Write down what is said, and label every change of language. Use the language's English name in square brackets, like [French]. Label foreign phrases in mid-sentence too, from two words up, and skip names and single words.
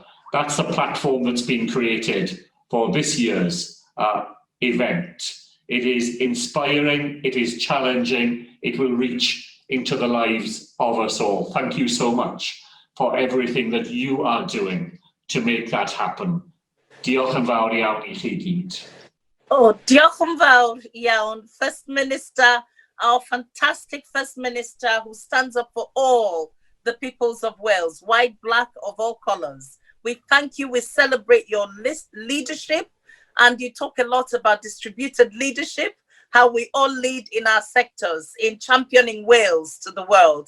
[English] That's the platform that's been created for this year's event. It is inspiring, it is challenging, it will reach into the lives of us all. Thank you so much for everything that you are doing to make that happen. [Welsh] Diolch yn fawr iawn I chi gyd. Oh, diolch yn fawr iawn, [English] First Minister, our fantastic First Minister who stands up for all the peoples of Wales, white, black, of all colors. We thank you, we celebrate your leadership, and you talk a lot about distributed leadership, how we all lead in our sectors in championing Wales to the world.